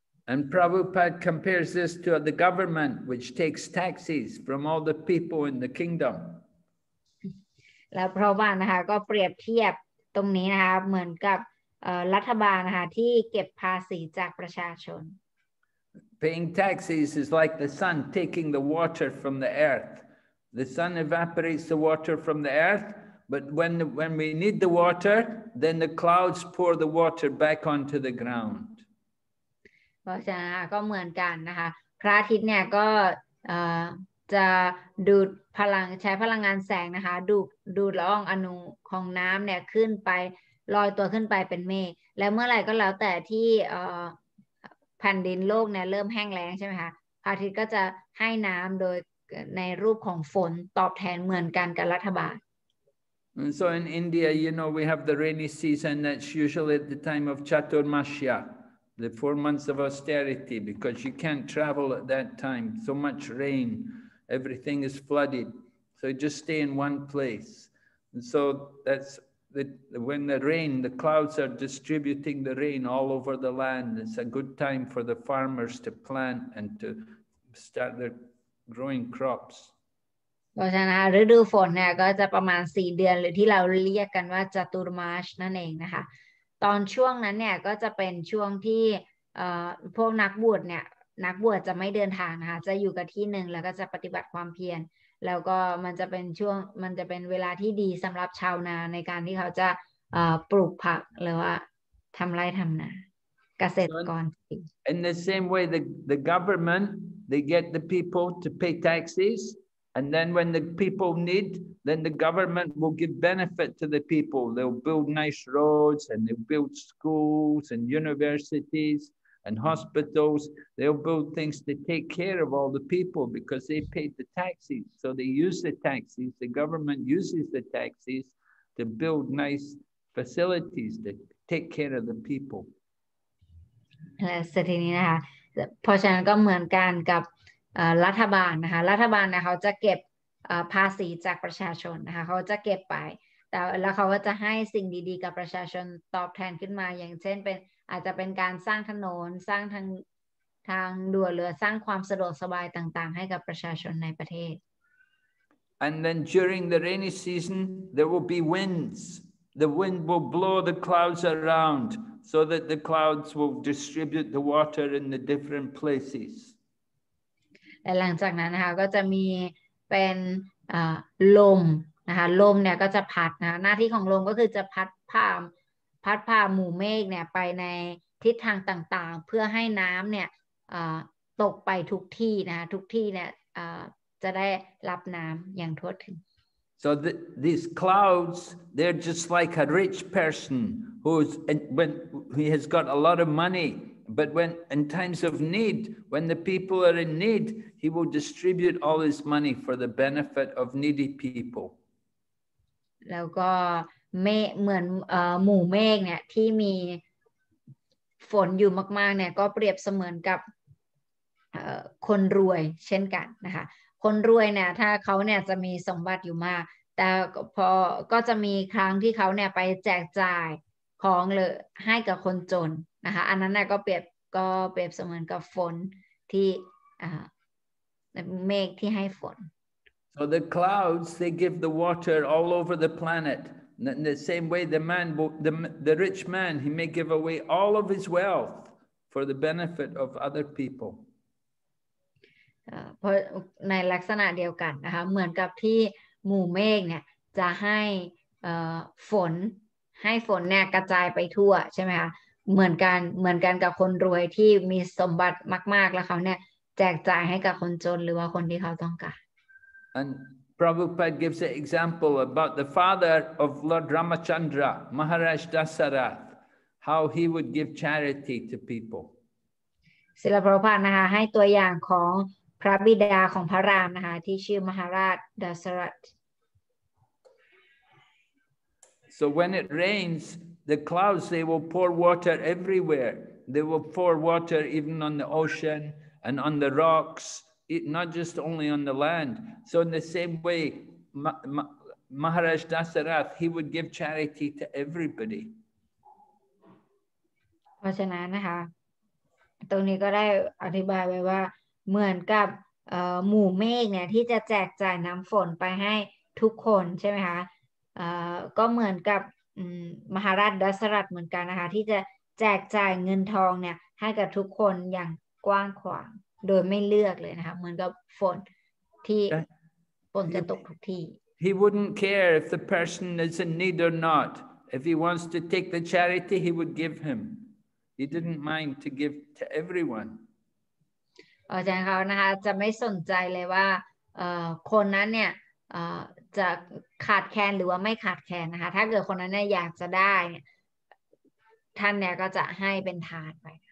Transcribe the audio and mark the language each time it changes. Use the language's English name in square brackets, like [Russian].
[English] And Prabhupada compares this to the government which takes taxes from all the people in the kingdom. [Thai] แล้วเพราะว่านะคะก็เปรียบเทียบตรงนี้นะคะเหมือนกับรัฐบาลนะคะที่เก็บภาษีจากประชาชน [English] Paying taxes is like the sun taking the water from the earth. The sun evaporates the water from the earth, but when we need the water, then the clouds pour the water back onto the ground. [Thai] เพราะฉะนั้นก็เหมือนกันนะคะพระอาทิตย์เนี่ยก็จะดูดใช้พลังงานแสงนะคะดูดละอองอนุของน้ำเนี่ยขึ้นไปลอยตัวขึ้นไปเป็นเมฆแล้วเมื่อไหร่ก็แล้วแต่ที่แผ่นดินโลกเนี่ยเริ่มแห้งแล้งใช่ไหมคะพระอาทิตย์ก็จะให้น้ำโดยในรูปของฝนตอบแทนเหมือนกันกับรัฐบาล [English] And so in India, we have the rainy season. That's usually at the time of Chaturmasya, the 4 months of austerity, because you can't travel at that time. So much rain, everything is flooded. So you just stay in one place. And so that's when the clouds are distributing the rain all over the land. It's a good time for the farmers to plant and to start their growing crops. [Thai] เพราะฉะนั้นฤดูฝนเนี่ยก็จะประมาณ4 เดือนหรือที่เราเรียกกันว่าจตุรมาสนั่นเองนะคะตอนช่วงนั้นเนี่ยก็จะเป็นช่วงที่พวกนักบวชจะไม่เดินทางนะคะจะอยู่กับที่หนึ่งแล้วก็จะปฏิบัติความเพียรแล้วก็มันจะเป็นเวลาที่ดีสำหรับชาวนาในการที่เขาจะปลูกผักหรือว่าทำไร่ทำนาเกษตรกร [English] In the same way, the government, they get the people to pay taxes, and then when the people need, then the government will give benefit to the people. They'll build nice roads, and they'll build schools and universities and hospitals. They'll build things to take care of all the people because they paid the taxes. So they use the taxes. The government uses the taxes to build nice facilities to take care of the people. [Thai] และทีนี้นะคะเพราะฉะนั้นก็เหมือนกันกับรัฐบาลนะคะรัฐบาลเนี่ยเขาจะเก็บภาษีจากประชาชนนะคะเขาจะเก็บไปแล้วเขาก็จะให้สิ่งดีๆกับประชาชนตอบแทนขึ้นมาอย่างเช่นอาจจะเป็นการสร้างถนนสร้างทางด่วนหรือสร้างความสะดวกสบายต่างๆให้กับประชาชนในประเทศ [English] And then during the rainy season there will be winds. The wind will blow the clouds around so that the clouds will distribute the water in the different places. [Thai] และหลังจากนั้นนะคะก็จะมีเป็นลมนะคะลมเนี่ยก็จะพัดนะหน้าที่ของลมก็คือจะพัดพาหมู่เมฆเนี่ยไปในทิศทางต่างๆเพื่อให้น้ำเนี่ยตกไปทุกที่นะคะทุกที่เนี่ยจะได้รับน้ำอย่างทั่วถึง [English] So these clouds, they're just like a rich person when he has got a lot of money. But when in times of need, when the people are in need, he will distribute all his money for the benefit of needy people. [Thai] แล้วก็เหมือนหมู่เมฆเนี่ยที่มีฝนอยู่มากๆเนี่ยก็เปรียบเสมือนกับคนรวยเช่นกันนะคะคนรวยเนี่ยถ้าเขาเนี่ยจะมีสมบัติอยู่มากแต่ก็จะมีครั้งที่เขาเนี่ยไปแจกจ่ายของเลยให้กับคนจนนะคะอันนั้นน่ะก็เปรียบเสมือนกับฝนที่เมฆที่ให้ฝน [English] So the clouds, they give the water all over the planet. In the same way, the rich man, he may give away all of his wealth for the benefit of other people. [Thai] เพราะในลักษณะเดียวกันนะคะเหมือนกับที่หมู่เมฆเนี่ยจะให้ฝนเนี่ยกระจายไปทั่วใช่ไหมคะเหมือนกันกับคนรวยที่มีสมบัติมากๆแล้วเขาเนี่ยแจกจ่ายให้กับคนจนหรือว่าคนที่เขาต้องการ [English] And Prabhupada gives an example about the father of Lord Ramachandra, Maharaj Dasarath, how he would give charity to people. [Thai] ศิลปพานะคะให้ตัวอย่างของพระบิดาของพระรามนะคะที่ชื่อมหาราชดัสรัต [English] So when it rains, the clouds, they will pour water everywhere. They will pour water even on the ocean and on the rocks, not just only on the land. So in the same way, Maharaj Dasarath, he would give charity to everybody. [Thai] เพราะฉะนั้นนะคะตรงนี้ก็ได้อธิบายไว้ว่าเหมือนกับหมู่เมฆเนี่ยที่จะแจกจ่ายน้ำฝนไปให้ทุกคนใช่ไหมคะก็เหมือนกับมหาราชดัสรัตเหมือนกันนะคะที่จะแจกจ่ายเงินทองเนี่ยให้กับทุกคนอย่างกว้างขวางโดยไม่เลือกเลยนะคะเหมือนกับฝนที่ฝนจะตกทุกที่ [English] He wouldn't care if the person is in need or not. If he wants to take the charity, he would give him. He didn't mind to give to everyone. [Thai] อาจารย์เขานะคะจะไม่สนใจเลยว่าคนนั้นเนี่ยจะขาดแคลนหรือว่าไม่ขาดแคลนนะคะถ้าเกิดคนนั้นเนี่ยอยากจะได้ท่านเนี่ยก็จะให้เป็นทานไป